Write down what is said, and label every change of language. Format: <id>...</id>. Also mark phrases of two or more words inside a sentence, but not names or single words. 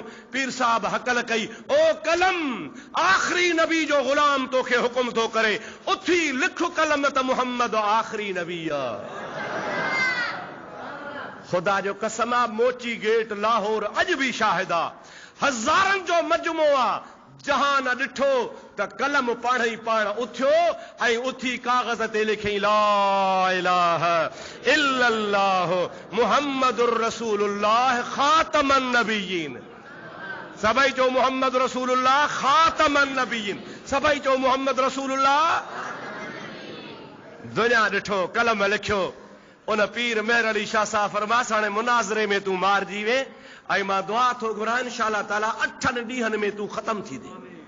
<sd>पीर साहब हकल कई, ओ कलम, आख़िरी नबी जो गुलाम तोखे हुकुम थो करे, उथी लिख कलम त मुहम्मद आख़िरी नबी आ। खुदा जो कसम आ, मोची गेट लाहौर अॼु बि शाहिद आ। हज़ारनि जो मजमो आ। जहान ॾिठो त कलम पाण ई पाण उथियो ऐं उथी कागज़ ते लिखई,</sd> <ar>لا إله إلا الله محمد رسول الله خاتم النبيين.</ar> <sd>सभई चो</sd> <ar>محمد رسول الله خاتم النبيين.</ar> <sd>सभई चो</sd> <ar>محمد رسول الله.</ar> <sd>दुनिया ॾिठो, कलम लिखियो। उन पीर मेहर अली शाह साहब फरमास, हाणे मुनाज़रे में तूं मारिजी वे ऐं मां दुआ थो घुरां,</sd> <ar>إن شاء الله تعالى</ar> <sd>8 ॾींहंनि में तूं ख़तम थी ॾे।</sd>